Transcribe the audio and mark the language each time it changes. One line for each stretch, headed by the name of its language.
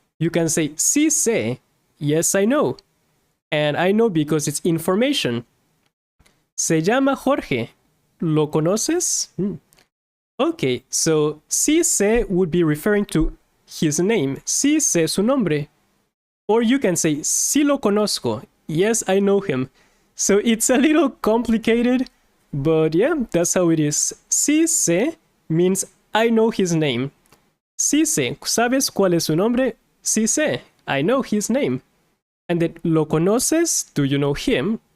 English: You can say
Spanish: sí sé,
English: yes I know. And I know because it's information.
Spanish: Se llama Jorge. ¿Lo conoces?
English: Okay, so
Spanish: sí sé
English: would be referring to his name.
Spanish: Sí sé su nombre.
English: Or you can say
Spanish: sí lo conozco.
English: Yes, I know him. So it's a little complicated, but yeah, that's how it is.
Spanish: Sí sé
English: means I know his name.
Spanish: Sí sé. ¿Sabes cuál es su nombre? Sí sé.
English: I know his name. And then
Spanish: lo conoces?
English: Do you know him?